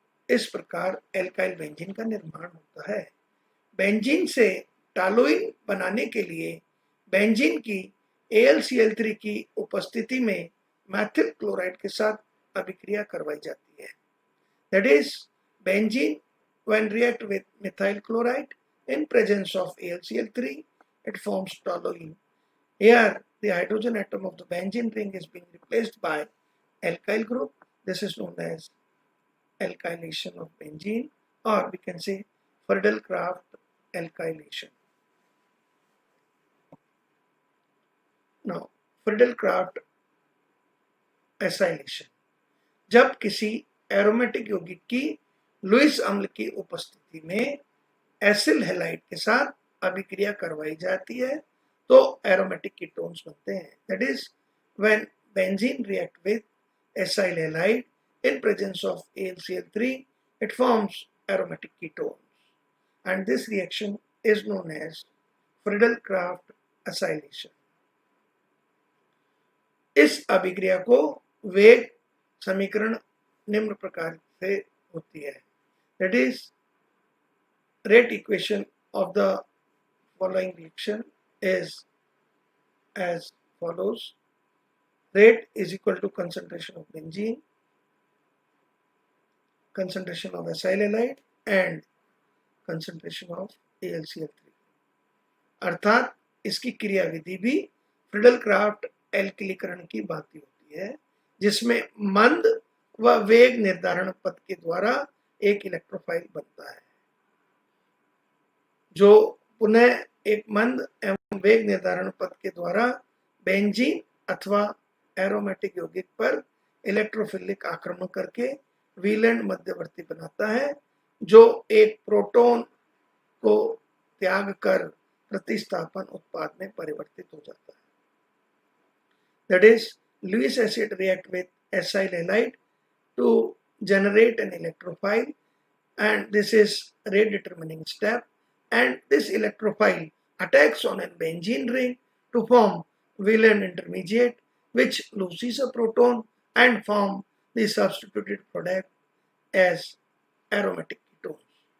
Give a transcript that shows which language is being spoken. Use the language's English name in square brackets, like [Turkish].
[Hindi] इस प्रकार alkyl benzene का निर्माण होता है. बेंजीन से टालोइन बनाने के लिए बेंजीन की AlCl3 की उपस्थिति में मैथिल क्लोराइड के साथ अभिक्रिया करवाई जाती है. [English] That is benzene when react with methyl chloride in presence of AlCl3 it forms toluene. Here the hydrogen atom of the benzene ring is being replaced by alkyl group. This is known as alkylation of benzene, or we can say Friedel-Crafts alkylation. Now, Friedel-Crafts acylation. [Hindi] जब किसी aromatic यौगिक की Lewis अम्ल की उपस्थिति में acyl halide के साथ अभिक्रिया करवाई जाती है तो एरोमेटिक कीटोन्स बनते हैं. [English] That is when benzene react with acyl halide in presence of AlCl3 it forms aromatic ketones and this reaction is known as Friedel-Crafts acylation. [Hindi] इस अभिक्रिया को वेग समीकरण निम्न प्रकार से होती है. [English] That is rate equation of the following reaction is as follows. Rate is equal to concentration of benzene, concentration of acyl halide and concentration of AlCl3. [Hindi] अर्थात इसकी क्रिया विधि भी फ्रीडल-क्राफ्ट एल्किलीकरण की भांति होती है जिसमें मंद व वेग निर्धारण पद के द्वारा एक इलेक्ट्रोफाइल बनता है जो पुनः एक मंद एवं वेग निर्धारण पद के द्वारा बेंजीन अथवा एरोमेटिक यौगिक पर इलेक्ट्रोफिलिक आक्रमण करके वेलेंट मध्यवर्ती बनाता है जो एक प्रोटॉन को त्याग कर प्रतिस्थापन उत्पाद में परिवर्तित हो जाता है. [English] That is, Lewis acid react with acyl halide to generate an electrophile and this is rate determining step and this electrophile attacks on a benzene ring to form valent intermediate which loses a proton and form the substituted product as aromatic ketones.